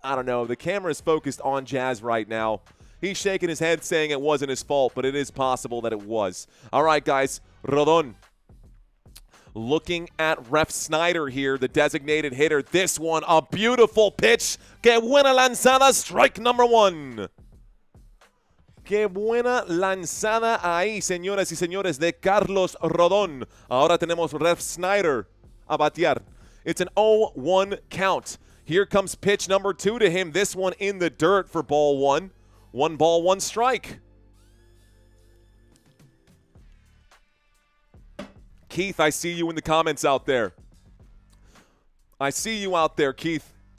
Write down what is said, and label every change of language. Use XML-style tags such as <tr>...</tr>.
<en>I don't know. The camera is focused on Jazz right now. He's shaking his head saying it wasn't his fault, but it is possible that it was. All right, guys. Rodon. Looking at Ref Snyder here, the designated hitter. This one, a beautiful pitch.</en> <es>Que buena lanzada,</es> <en>strike number 1.</en> <es>Qué buena lanzada ahí, señoras y señores, de Carlos Rodón. Ahora tenemos Ref Snyder a batear.</es> <en>It's an 0-1 count. Here comes pitch number 2 to him. This one in the dirt for ball 1. 1 ball, 1 strike. Keith, I see you in the comments out there. I see you out there, Keith.</en>